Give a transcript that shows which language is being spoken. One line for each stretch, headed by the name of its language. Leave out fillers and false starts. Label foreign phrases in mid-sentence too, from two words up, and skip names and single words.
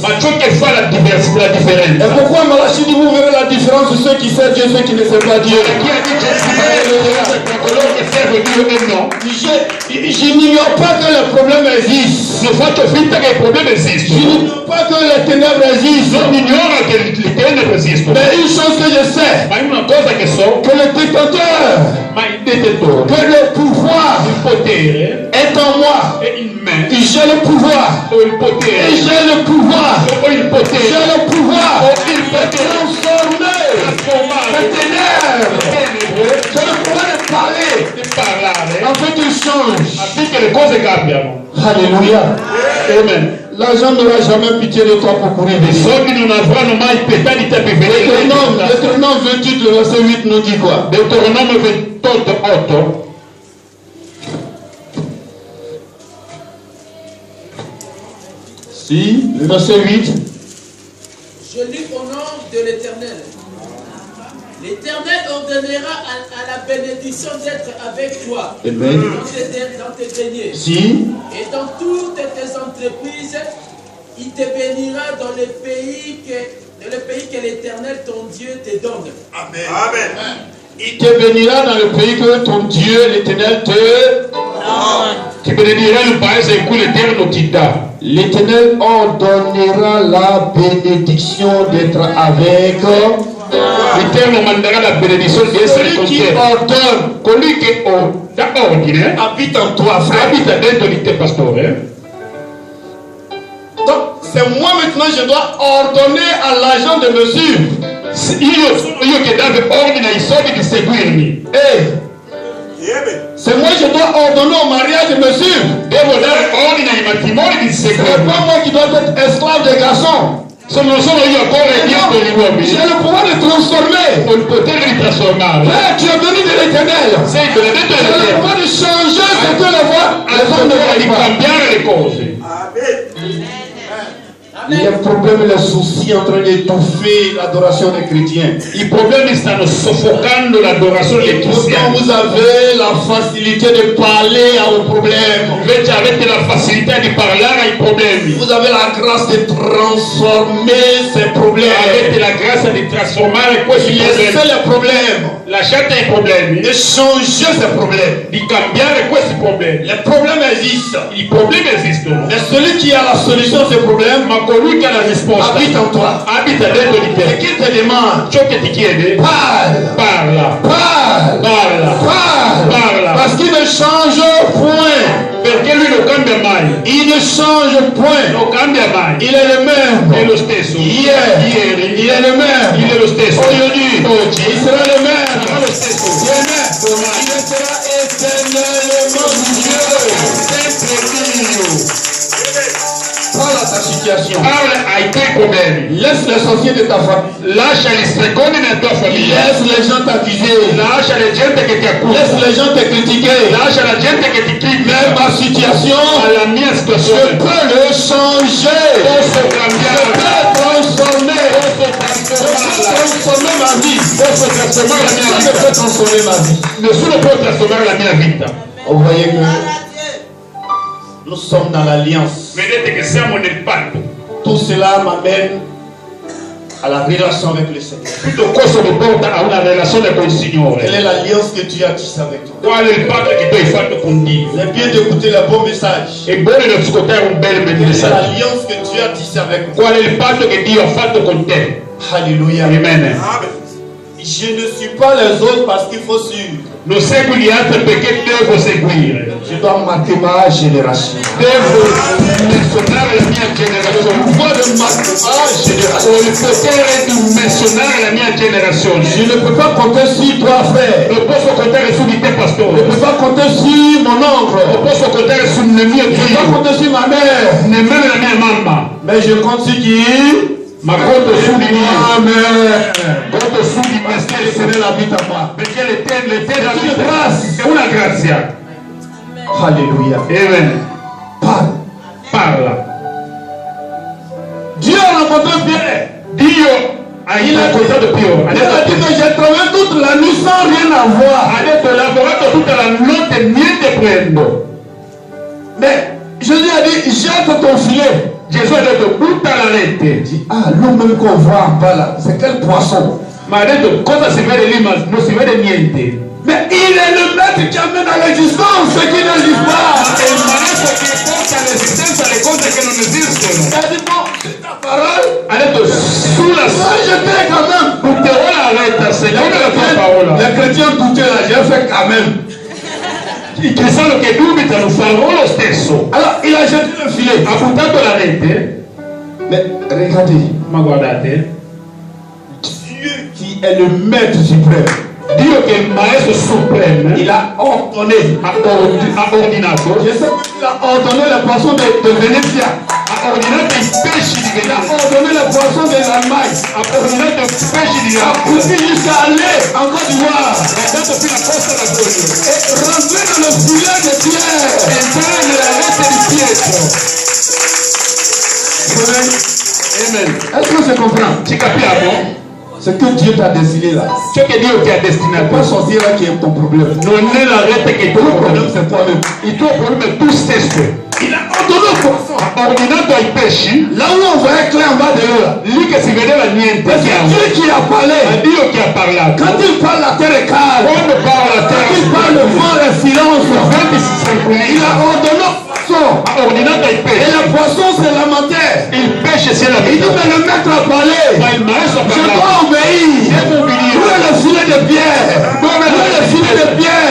Italian: Ma ciò che fa la
French: Et
Italian: differenza,
French: pourquoi Malachie dit vous verrez la différence de ceux qui servent Dieu et ceux qui ne servent pas Dieu.
Italian: chi ha dice tra coloro che serve Dio e no,
French: Je n'ignore pas que les problèmes existent.
Italian: non faccio finta che i problemi
French: Je
Italian: esistono,
French: n'ignore pas que les ténèbres existent.
Italian: non ignoro che le tenebre esistono,
French: Mais une chose que je sais,
Italian: ma è una cosa che so,
French: que le détenteur,
Italian: ma il detettore,
French: que le pouvoir
Italian: il potere
French: est en moi.
Italian: è in me,
French: J'ai le pouvoir.
Italian: ho il
French: Et
Italian: potere,
French: j'ai le pouvoir.
Italian: ho il
French: J'ai
Italian: potere
French: le pouvoir
Italian: ho il
French: de
Italian: potere
French: transformer
Italian: trasformare
French: les ténèbres.
Italian: le tenebre
French: J'ai le pouvoir de parler
Italian: di parlare
French: afin qu'il change.
Italian: affinché le cose cambiano.
French: Alléluia. Amen. L'argent n'aura jamais pitié de toi pour courir
Italian: I
French: des soldes.
Italian: soldi non avranno mai pietà di te per venire.
French: Deutéronome 28, le verset 8 nous dit quoi?
Italian: Deuteronomio 28, 8.
French: Si, le verset 8. Je lis au nom de l'Éternel. L'Éternel ordonnera à la bénédiction d'être avec toi Amen. dans tes deniers Si, et dans toutes tes entreprises. Il te bénira dans le pays que l'Éternel ton Dieu te donne. Amen. Amen. il te bénira dans le pays que ton Dieu, l'Éternel, te...
Italian: Ti benedirai il paese in cui l'Eterno ti dà.
French: L'Éternel ordonnera la bénédiction d'être avec L'Éternel mandera la bénédiction de Celui qui ordonne,
Italian: colui che dà ordine,
French: habite en toi, frère.
Italian: abita dentro di te, pastore.
French: Donc, c'est moi maintenant, je dois ordonner à l'agent de me suivre.
Italian: Io che davo ordine ai soldi di seguirmi.
French: C'est moi, je dois ordonner au mariage de me suivre.
Italian: Devo dare ordine ai matrimoni di
French: C'est
Italian: seguirmi.
French: pas moi qui dois être esclave des garçons.
Italian: Non sono io a correre dietro gli uomini.
French: J'ai le pouvoir de transformer.
Italian: Ho il potere di trasformare.
French: Tu es venu de l'éternel.
Italian: Sei benedetto
French: J'ai le
Italian: dell'Eterno.
French: pouvoir de changer ce que les hommes ne
Italian: Di
French: voient pas.
Italian: cambiare le cose.
French: Il y a un problème, les soucis en train d'étouffer l'adoration des chrétiens.
Italian: I problemi stanno soffocando l'adorazione dei
French: Pourtant,
Italian: cristiani.
French: vous avez la facilité de parler aux problèmes.
Italian: Invece avete la facilità di parlare ai problemi.
French: Vous avez la grâce de transformer ces problèmes.
Italian: Avete la grazia di trasformare questi
French: Laissez
Italian: problemi.
French: les problèmes.
Italian: Lasciate i problemi.
French: De changer ces problèmes.
Italian: Di cambiare questi problemi.
French: Les problèmes existent.
Italian: I problemi esistono.
French: Mais celui qui a la solution à ces problèmes
Italian: Ma colui che ha la risposta
French: habite en toi.
Italian: abita dentro di
French: Et
Italian: te.
French: qui te demande,
Italian: Ciò che ti chiede,
French: parle,
Italian: parla.
French: parle,
Italian: Parla.
French: parle.
Italian: Parla.
French: Parce qu'il ne change point.
Italian: Perché lui non cambia mai.
French: Il ne change point.
Italian: Non cambia mai.
French: Il est le même.
Italian: È lo stesso.
French: Hier,
Italian: Ieri.
French: il est le même.
Italian: Il è lo stesso.
French: Aujourd'hui,
Italian: Oggi.
French: il sera le même.
Italian: Sarà lo stesso.
French: Amen. Il sera éternellement Dieu.
Italian: Sempre Dio.
French: Parle à ta situation.
Italian: Parla ai tuoi problemi.
French: Laisse les sorciers de ta famille.
Italian: Lascia gli stregoni nella tua famiglia.
French: Laisse les gens t'accuser.
Italian: Lascia la gente che ti accusa.
French: Laisse les gens te critiquer.
Italian: Lascia la gente che ti critica.
French: Mais ma situation,
Italian: Alla mia
French: je
Italian: situazione.
French: peux le changer.
Italian: Posso
French: Je
Italian: cambiare.
French: peux transformer.
Italian: Posso
French: Je peux
Italian: trasformarla.
French: transformer ma vie.
Italian: Posso trasformare la mia
French: Je
Italian: vita.
French: peux transformer ma vie.
Italian: Nessuno può trasformare la mia vita.
French: Vous voyez que nous sommes dans l'alliance.
Italian: Vedete che siamo nel patto.
French: Tout cela m'amène à la relation avec le Seigneur.
Italian: Tutto questo mi porta a una relazione con il
French: Quelle
Italian: Signore.
French: est l'alliance que Dieu a tissée avec toi?
Italian: Qual è il patto che tu hai fatto con Dio?
French: C'est bien d'écouter le bon message.
Italian: È buono di ascoltare un bel
French: Quelle est
Italian: messaggio.
French: l'alliance que Dieu a tissée avec moi?
Italian: Qual è il patto che Dio ha fatto con te?
French: Alléluia. Amen. Je ne suis pas les autres parce qu'il faut suivre.
Italian: Non segui gli altri perché devo seguire.
French: Je dois marquer ma génération.
Italian: Devo menzionare la mia generazione.
French: Pouvoir de marquer ma génération.
Italian: Ho il potere di menzionare la mia generazione.
French: Je ne peux pas compter sur toi, frère.
Italian: Non posso contare su di te,
French: Je ne
Italian: pastore.
French: peux pas compter sur mon oncle.
Italian: Non posso contare sul mio
French: Je ne peux
Italian: zio.
French: pas compter sur ma mère.
Italian: Nemmeno la mia mamma.
French: Mais je compte sur qui?
Italian: Ma conto su di me. Amen. Conto su di me
French: Parce que le
Italian: stesso.
French: Seigneur habite à moi.
Italian: Perché l'Eterno È una grazia. è una grazia.
French: Alléluia. Amen. Parle.
Italian: Parla.
French: Dieu a rencontré Pierre.
Italian: Dio ha incontrato Pio. Ha
French: Il a dit
Italian: detto,
French: que j'ai travaillé toute la nuit sans rien avoir.
Italian: ha detto, ho lavorato tutta la notte, niente prendo.
French: Mais Jésus a dit, jette ton filet.
Italian: Gesù ha detto, butta la rete.
French: Il dit, ah, l'eau même qu'on voit en bas là, c'est quel poisson?
Italian: Ma ha detto, cosa si vede lì, ma non si vede niente.
French: Mais il est le maître qui amène à l'existence ce qui n'existe pas.
Italian: È il maestro che porta all'esistenza le cose che non esistono.
French: Il a dit, bon, c'est ta parole.
Italian: Ha detto, sulla
French: Ça, j'étais quand même.
Italian: butterò la retta, secondo la tua parola.
French: Les chrétiens doutaient là, j'ai fait quand même.
Italian: I cristiani che dubitano farò lo stesso.
French: Alors, il a jeté le filet.
Italian: Ha buttato la rete,
French: Mais regardez,
Italian: ma guardate,
French: Dieu qui est le maître suprême,
Italian: Dio che è il maestro supremo
French: il a ordonné.
Italian: ha ordinato,
French: Je sais qu'il a ordonné les poissons de Venezia.
Italian: ha ordinato i pesci di
French: Il a
Italian: Venezia,
French: ordonné les poissons de l'Allemagne.
Italian: ha ordinato i pesci di
French: Il a
Italian: Napoli,
French: poussé jusqu'à aller en Côte d'Ivoire.
Italian: è andato fino a Costa d'Avorio,
French: Et rentrer dans le filet de Pierre.
Italian: entrare nella rete di Pietro. Amen.
French: Est-ce que je comprends?
Italian: Ci capiamo?
French: Ce que Dieu t'a destiné là.
Italian: Ciò che Dio ti ha
French: C'est pas
Italian: destinato
French: sorcier là qui est ton problème.
Italian: non è la rete che è il tuo
French: Le problème
Italian: problema,
French: c'est toi-même.
Italian: il tuo problema è tu stesso.
French: Il a ordonné aux poissons.
Italian: Ha ordinato ai pesci,
French: Là où on voyait clair en bas de l'eau là.
Italian: lì che si vedeva niente
French: C'est
Italian: chiaro,
French: Dieu qui a
Italian: è
French: parlé.
Italian: Dio che ha parlato.
French: Quand il parle, la terre est calme.
Italian: Quando parla la
French: Quand il
Italian: terra,
French: parle, le vent est silence.
Italian: venti si
French: Il a
Italian: tranquillizza.
French: ordonné aux poissons.
Italian: Ha ordinato ai
French: Et
Italian: pesci,
French: les poissons se lamentaient.
Italian: il pesce
French: prêche, c'est la Il dit, mais le maître a parlé. Je dois obéir. Où est le filet de pierre? Où est le filet de pierre?